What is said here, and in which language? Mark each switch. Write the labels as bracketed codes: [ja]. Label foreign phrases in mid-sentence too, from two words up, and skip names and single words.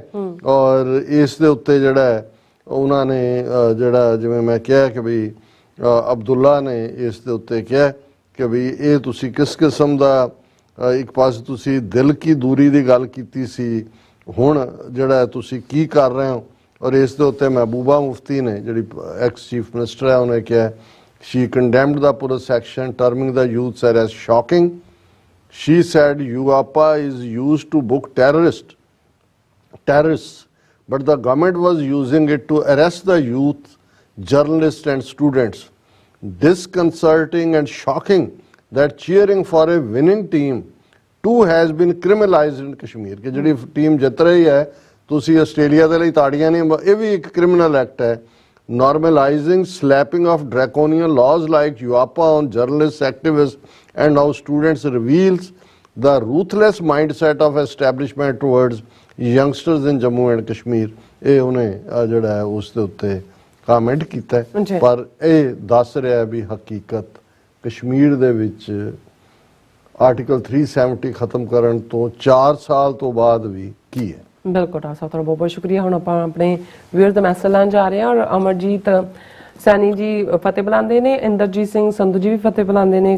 [pa] ਔਰ ਇਸ ਦੇ ਉੱਤੇ ਜਿਹੜਾ ਉਹਨਾਂ ਨੇ ਜਿਹੜਾ ਜਿਵੇਂ ਮੈਂ ਕਿਹਾ ਕਿ ਵੀ ਅਬਦੁੱਲਾ ਨੇ ਇਸ ਦੇ ਉੱਤੇ ਕਿਹਾ ਕਿ ਵੀ ਇਹ ਤੁਸੀਂ ਕਿਸ ਕਿਸਮ ਦਾ, ਇੱਕ ਪਾਸੇ ਤੁਸੀਂ [hi] दिल की दूरी [pa] ਦੀ ਗੱਲ ਕੀਤੀ ਸੀ, ਹੁਣ ਜਿਹੜਾ ਤੁਸੀਂ ਕੀ ਕਰ ਰਹੇ ਹੋ। ਔਰ ਇਸ ਦੇ ਉੱਤੇ ਮਹਿਬੂਬਾ ਮੁਫਤੀ ਨੇ ਜਿਹੜੀ [en] ex chief minister [pa] ਹੈ, ਉਹਨੇ ਕਿਹਾ [en] she condemned the pura section terming the youth as shocking। She said UAPA is used to book terrorists, but the government was using it to arrest the youth, journalists and students। Disconcerting and shocking that cheering for a winning team too has been criminalized in Kashmir। [pa] ਕਿ ਜਿਹੜੀ ਟੀਮ ਜਿੱਤ ਰਹੀ ਹੈ ਤੁਸੀਂ ਆਸਟ੍ਰੇਲੀਆ ਦੇ ਲਈ ਤਾੜੀਆਂ ਨਹੀਂ, [hi] ये भी एक क्रिमिनल एक्ट है। [en] Normalizing slapping of draconian laws like UAPA on journalists, activists and now students reveals the ruthless mindset of establishment towards youngsters in Jammu and Kashmir। [pa] ਇਹ ਉਹਨੇ ਜਿਹੜਾ ਹੈ ਉਸ ਦੇ ਉੱਤੇ ਕਮੈਂਟ ਕੀਤਾ, ਪਰ ਇਹ ਦੱਸ ਰਿਹਾ ਵੀ ਹਕੀਕਤ ਕਸ਼ਮੀਰ ਦੇ ਵਿੱਚ ਆਰਟੀਕਲ 370 ਖਤਮ ਕਰਨ ਤੋਂ 4 ਸਾਲ ਤੋਂ ਬਾਅਦ ਵੀ ਕੀ ਹੈ। ਬਿਲਕੁਲ ਡਾਕਟਰ ਸਾਹਿਬ, ਤੁਹਾਡਾ ਬਹੁਤ ਬਹੁਤ ਸ਼ੁਕਰੀਆ। ਹੁਣ ਆਪਾਂ ਆਪਣੇ ਵੀਰ ਦਾ ਮੈਸੇਜ ਲੈਣ ਜਾ ਰਹੇ ਹਾਂ, ਔਰ ਅਮਰਜੀਤ ਸੈਣੀ ਜੀ ਫਤਿਹ ਬੁਲਾਉਂਦੇ ਨੇ, ਇੰਦਰਜੀਤ ਸਿੰਘ ਸੰਧੂ ਜੀ ਵੀ ਫਤਿਹ ਬੁਲਾਉਂਦੇ ਨੇ।